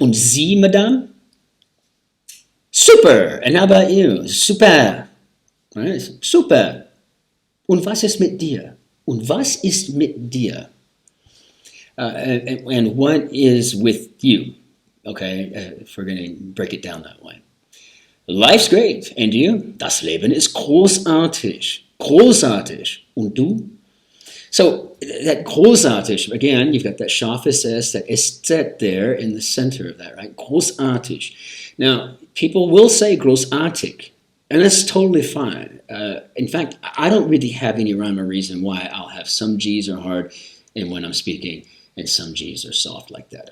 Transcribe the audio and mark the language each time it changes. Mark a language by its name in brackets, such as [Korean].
[German] Und Sie, madame? [English] Super. And how about you? Super. Right? Super. [German] Und was ist mit dir? Und was ist mit dir? [English] And what is with you? Okay, if we're going to break it down that way. Life's great. And you? [German] Das Leben ist großartig. Großartig. Und du? [English] So that großartig, again, you've got that scharfes S, that SZ there in the center of that, right? Großartig. Now, people will say großartig, and that's totally fine. In fact, I don't really have any rhyme or reason why I'll have some G's are hard and when I'm speaking, and some G's are soft like that.